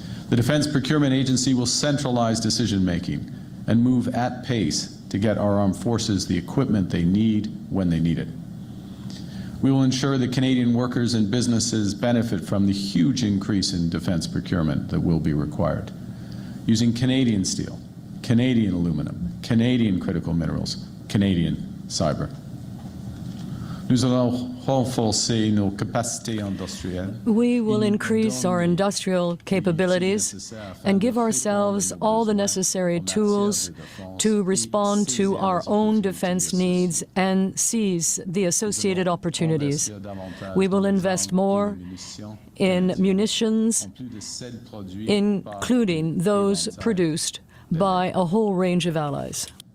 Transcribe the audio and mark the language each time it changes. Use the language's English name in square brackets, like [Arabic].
[English] The Defense Procurement Agency will centralize decision-making and move at pace to get our armed forces the equipment they need when they need it. We will ensure that Canadian workers and businesses benefit from the huge increase in defense procurement that will be required, using Canadian steel, Canadian aluminum, Canadian critical minerals, Canadian cyber. [French] Nous allons renforcer nos capacités industrielles. [English] We will increase our industrial capabilities and give ourselves all the necessary tools to respond to our own defense needs and seize the associated opportunities. We will invest more in munitions, including those produced by a whole range of allies.